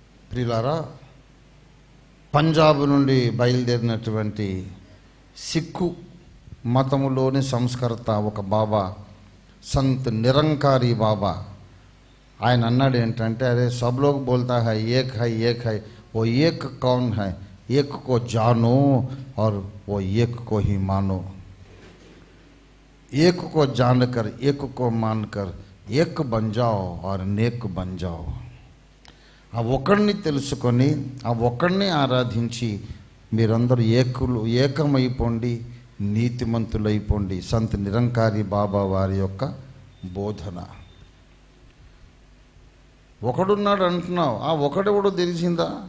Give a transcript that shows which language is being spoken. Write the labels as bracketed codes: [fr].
[te] ప్రియులారా, పంజాబ్ నుండి బయలుదేరినటువంటి సిక్కు మతములోని సంస్కర్త ఒక బాబా, సంత్ నిరంకారి బాబా, ఆయన అన్నాడు ఏంటంటే, [hi] అరే సబ్ లోగ్ బోల్తా హై ఏక్ హై ఏక్ హై, वो एक कौन है? एक को जानो और वो एक को ही मानो. एक को जानकर, एक को मानकर एक बन जाओ और नेक बन जाओ. [te] ఆ ఒక్కడిని తెలుసుకొని ఆ ఒక్కడిని ఆరాధించి మీరందరూ ఏకమైపోండి, నీతిమంతులైపోండి. సంత్ నిరంకారి బాబా వారి యొక్క బోధన. ఒకడున్నాడు అంటున్నావు, ఆ ఒకడెవడో తెలిసిందా?